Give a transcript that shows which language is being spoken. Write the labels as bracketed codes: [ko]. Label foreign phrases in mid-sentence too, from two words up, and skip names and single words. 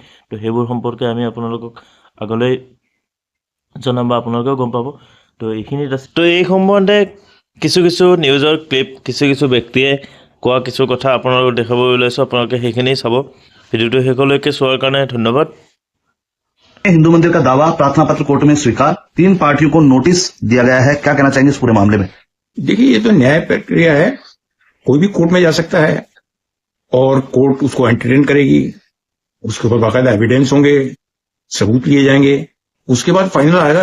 [as] তো সেইবোৰ সম্পৰ্কে আমি আপোনালোকক আগলৈ জনাম বা আপোনালোকেও গম পাব। তো এইখিনিত আছে। তো এই সম্বন্ধে কিছু নিউজৰ ক্লিপ, কিছু ব্যক্তিয়ে কোৱা কিছু কথা আপোনালোকক দেখাব ওলাইছোঁ। আপোনালোকে সেইখিনি চাব। ভিডিঅ'টো শেষলৈকে চোৱাৰ কাৰণে ধন্যবাদ। [hi] हिंदू मंदिर का दावा प्रार्थना पत्र कोर्ट में स्वीकार, 3 पार्टियों को नोटिस दिया गया है। क्या कहना चाहेंगे इस पूरे मामले में? देखिए, ये तो न्याय प्रक्रिया है, कोई भी कोर्ट में जा सकता है और कोर्ट उसको एंटरटेन करेगी, उसके ऊपर बाकायदा एविडेंस होंगे, सबूत लिए जाएंगे, उसके बाद फाइनल आएगा।